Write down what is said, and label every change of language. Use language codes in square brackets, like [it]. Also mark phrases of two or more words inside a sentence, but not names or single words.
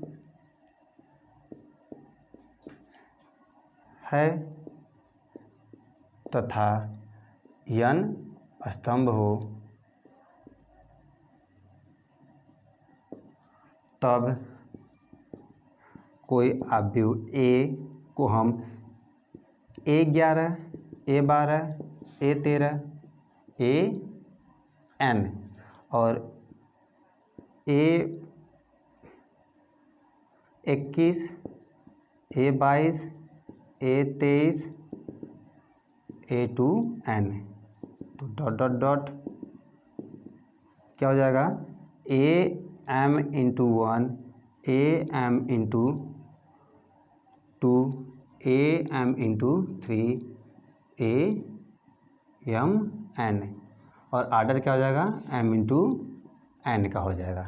[hi] है तथा यन स्तंभ हो, तब कोई आव्यूह ए को हम A11 A12 A13 AN और A21 A22 A23 A2N, तो [en] dot dot dot [hi] क्या हो जाएगा, AM इंटू 1 AM इंटू 2 AM इंटू 3 AMN, और आर्डर क्या हो जाएगा, M इंटू N का हो जाएगा।